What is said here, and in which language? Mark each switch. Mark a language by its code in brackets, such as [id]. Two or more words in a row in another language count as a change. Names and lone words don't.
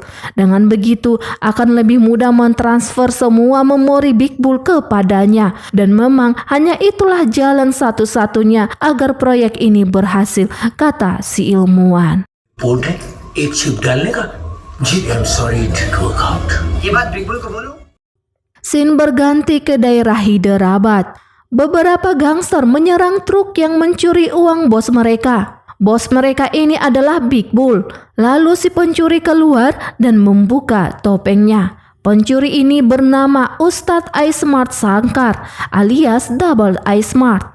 [id] Dengan begitu akan lebih mudah mentransfer semua memori Big Bull kepadanya dan memang hanya itulah jalan satu-satunya agar proyek ini berhasil, kata si ilmuwan. [hi] पोर्ट है एक चिप डालने का. [en] जी I am sorry it didn't work out. [hi] ये बात बिग बुल को बोलो. [id] Scene berganti ke daerah Hyderabad. Beberapa gangster menyerang truk yang mencuri uang bos mereka. Bos mereka ini adalah Big Bull. Lalu si pencuri keluar dan membuka topengnya. Pencuri ini bernama Ustadz Ismart Sankar alias Double Ismart.